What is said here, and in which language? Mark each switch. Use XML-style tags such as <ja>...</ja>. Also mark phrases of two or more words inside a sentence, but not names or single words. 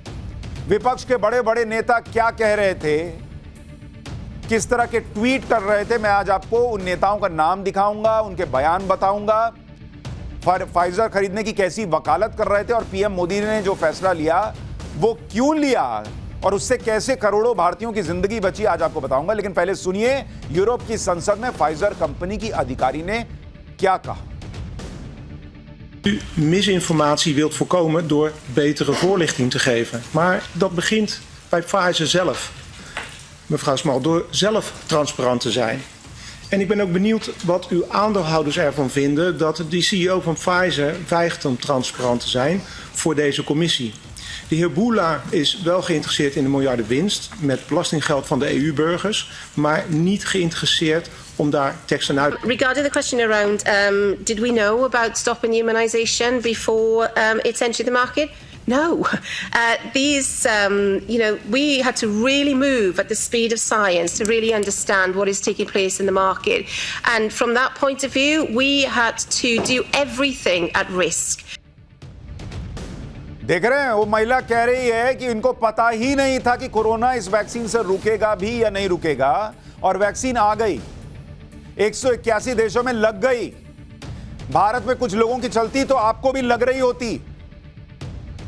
<hi>विपक्ष के बड़े बड़े नेता क्या कह रहे थे, किस तरह के ट्वीट कर रहे थे, मैं आज आपको उन नेताओं का नाम दिखाऊंगा, उनके बयान बताऊंगा, फाइजर खरीदने की कैसी वकालत कर रहे थे और पीएम मोदी ने जो फैसला लिया वो क्यों लिया और उससे कैसे करोड़ों भारतीयों की जिंदगी बची, आज आपको बताऊंगा। लेकिन पहले सुनिए यूरोप की संसद में फाइजर कंपनी की अधिकारी ने क्या कहा।</hi> <nl>U misinformatie wilt voorkomen door betere voorlichting te geven. Maar dat begint bij Pfizer zelf, mevrouw Small, door zelf transparant te zijn. En ik ben ook benieuwd wat uw aandeelhouders ervan vinden dat de CEO van Pfizer weigert om transparant te zijn voor deze commissie. De heer Bourla is wel geïnteresseerd in de miljarden winst met belastinggeld van de EU-burgers, maar niet geïnteresseerd om daar tekst en uit.</nl> <en>Regarding the question around, did we know about stopping immunisation before it's entered the market? No. We had to really move at the speed of science to really understand what is taking place in the market. And from that point of view, we had to do everything at risk.</en> <hi>देख रहे हैं, वो महिला कह रही है कि इनको पता ही नहीं था कि कोरोना इस वैक्सीन से रुकेगा भी या नहीं रुकेगा, और वैक्सीन आ गई, 181 देशों में लग गई। भारत में कुछ लोगों की चलती तो आपको भी लग रही होती।</hi>